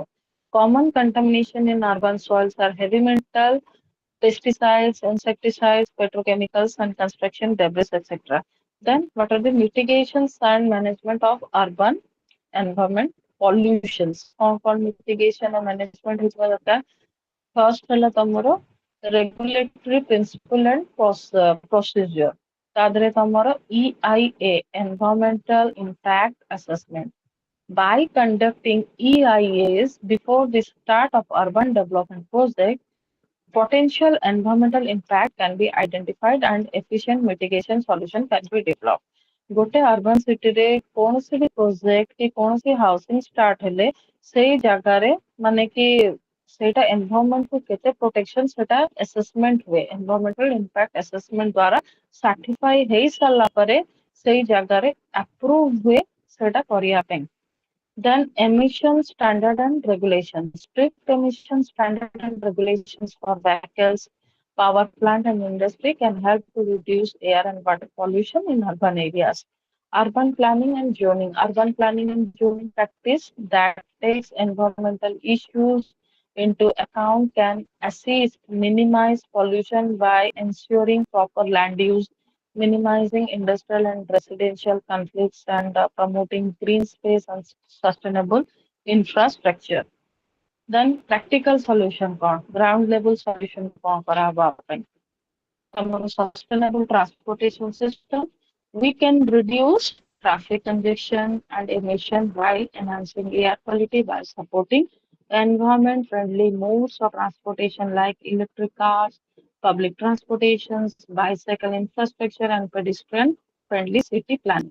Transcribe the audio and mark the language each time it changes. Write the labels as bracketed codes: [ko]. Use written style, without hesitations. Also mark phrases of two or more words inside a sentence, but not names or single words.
[en] Common contamination in urban soils are heavy metal, pesticides, insecticides, petrochemicals, and construction debris, etc. Then, what are the mitigations and management of urban environment pollutions? [or] कौन mitigation और management ହେଇଥିବା ଦରକାର? First ହେଲା ତମର [en] regulatory principle and procedure. [or] ତା ଦେହରେ ତମର EIA, [en] Environmental Impact Assessment. By conducting EIAs before the start of urban development project, potential environmental impact can be identified and efficient mitigation solution can be developed. [or] ଗୋଟେ [en] urban city [or] ରେ କୌଣସି ବି project କି କୌଣସି housing start ହେଲେ ସେଇ ଜାଗାରେ ମାନେ କି ସେଇଟା environment କୁ କେତେ protection ସେଟା assessment ହୁଏ [en] environmental impact assessment [or] ଦ୍ୱାରା certify ହେଇ ସାରିଲା ପରେ ସେଇ ଜାଗାରେ approve ହୁଏ ସେଟା କରିବା ପାଇଁ. [en] Then emission standard and regulations. Strict emission standard and regulations for vehicles, power plant and industry can help to reduce air and water pollution in urban areas. Urban planning and zoning. Urban planning and zoning practice that takes environmental issues into account can assist minimize pollution by ensuring proper land use, minimizing industrial and residential conflicts, and promoting green space and sustainable infrastructure. Then practical solution ground level solution [or] କରାହବ ଆମ ପାଇଁ. [en] Our sustainable transportation system, we can reduce traffic congestion and emission while enhancing air quality by supporting environment-friendly modes of transportation like electric cars, public transportations, bicycle infrastructure, and pedestrian-friendly city planning.